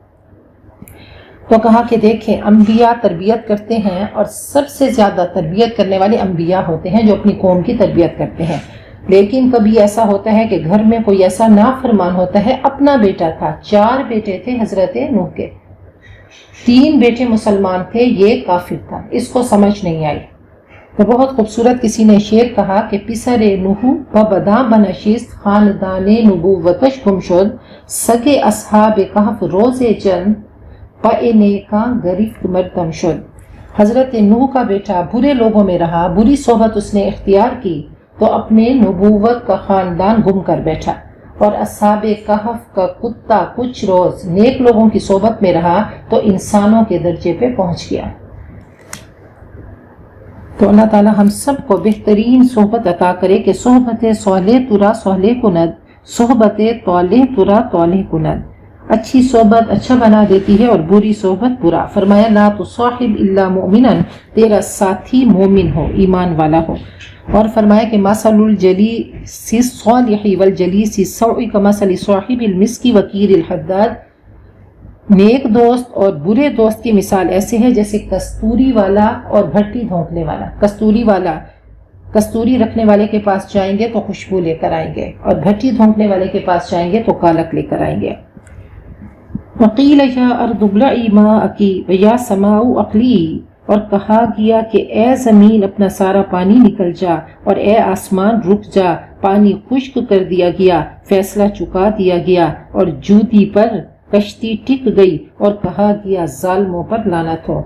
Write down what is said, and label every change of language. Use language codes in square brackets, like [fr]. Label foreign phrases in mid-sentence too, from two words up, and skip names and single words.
[ur] تو کہا کہ دیکھیں انبیاء تربیت کرتے ہیں اور سب سے زیادہ تربیت کرنے والے انبیاء ہوتے ہیں جو اپنی قوم کی تربیت کرتے ہیں، لیکن کبھی ایسا ہوتا ہے کہ گھر میں کوئی ایسا نافرمان ہوتا ہے۔ اپنا بیٹا تھا، 4 بیٹے تھے حضرت نوح کے، 3 بیٹے مسلمان تھے، یہ کافر تھا، اس کو سمجھ نہیں آئی۔ تو بہت خوبصورت کسی نے شعر کہا کہ [fa] پسر نوح و بدا بنشست، خاندان نبوتش گم شد، سگے اصحاب کہف روز چند پائنے کا گرفت مردم شد۔ [ur] حضرت نوح کا بیٹا برے لوگوں میں رہا، بری صحبت اس نے اختیار کی تو اپنے نبوت کا خاندان گم کر بیٹھا، اور اصحاب کہف کا کتا کچھ روز نیک لوگوں کی صحبت میں رہا تو انسانوں کے درجے پہ پہنچ گیا۔ تو اللہ تعالی ہم سب کو بہترین صحبت عطا کرے کہ [fa] صحبت صالح ترا صالح کند، صحبت طالح ترا طالح کند۔ [ur] اچھی صحبت اچھا بنا دیتی ہے اور بری صحبت برا۔ [ar] فرمایا لا تصاحب الا مؤمنا، [ur] تیرا ساتھی مومن ہو، ایمان والا ہو۔ اور فرمایا کہ [ar] مثل الجلیس الصالح والجلیس السوء کمثل صاحب المسک وکیر الحداد، [ur] نیک دوست اور برے دوست کی مثال ایسے ہے جیسے کستوری والا اور بھٹی دھونکنے والا۔ کستوری والا کستوری رکھنے والے کے پاس جائیں گے تو خوشبو لے کر آئیں گے، اور بھٹی دھونکنے والے کے پاس جائیں گے تو کالک لے کر آئیں گے۔ [ar] وقیل یا ارض ابلعی ماءکی ویا سماء اقلیعی، [ur] اور کہا گیا کہ اے زمین اپنا سارا پانی نکل جا اور اے آسمان رک جا، پانی خشک کر دیا گیا، فیصلہ چکا دیا گیا، اور جوتی پر کشتی ٹک گئی، اور کہا گیا ظالموں پر لعنت ہو۔